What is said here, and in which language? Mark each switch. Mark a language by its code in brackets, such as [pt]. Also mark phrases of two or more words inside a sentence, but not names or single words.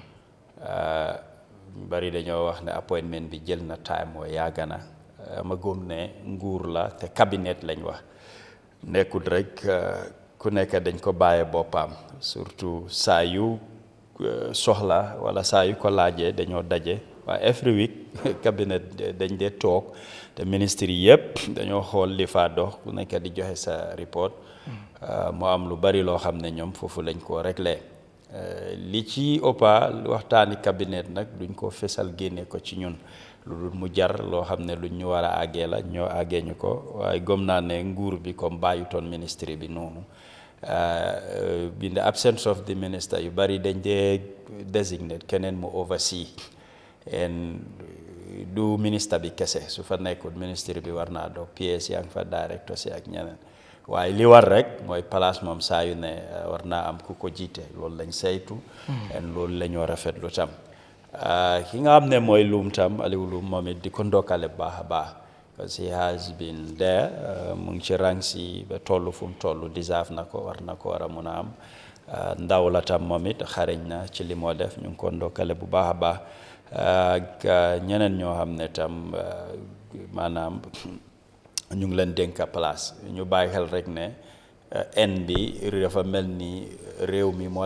[wo] ñu bari dañoo wax ne appointment bi jël na time mooy yàgg na ma gëm ne nguur la te cabinet lañ wax nekkul rek ku nekk dañ ko bàyyee boppam surtout saa yu soxla wala saa yu ko laajee dañoo daje waaye every week cabinet dañ dee toog te ministre yi yëpp dañoo xool li fa dox ku nekk di joxe sa report mu am lu bari loo xam ne ñoom foofu lañ ko réglé li ci ëppa waxtaani cabinet nag duñ ko fesal génne ko ci ñun lu dul mu jar loo xam ne lu ñu war a àggee la ñoo àggee ñu ko waaye gëm naa ne nguur bi comme bàyyutoon ministre bi noonu [en] in the absence of the minister [wo] yu bari dañ dee designate keneen mu oversee and du ministre bi kese su fa nekkul ministre bi war naa doog PS yaa ngi fa directeur si ak ñeneen waaye li war rek mooy place moom saa yu ne war naa am ku ko jiite loolu lañ saytu and loolu la ñoo rafetlu tam ki nga xam ne mooy Loum tam Aliou Loum moom it di ko ndokkale baax a baax [en] because he has been there [wo] mu ngi ci rang si ba toll fu mu toll deserve na ko war a mun a am ndaw la tam moom it xarañ na ci li moo def ñu ngi ko ndokkale bu baax a baax ak ñeneen ñoo xam ne tam maanaam ñu ngi leen dénka place ñu bàyyi xel rek ne en bi dafa mel ni réew mi moo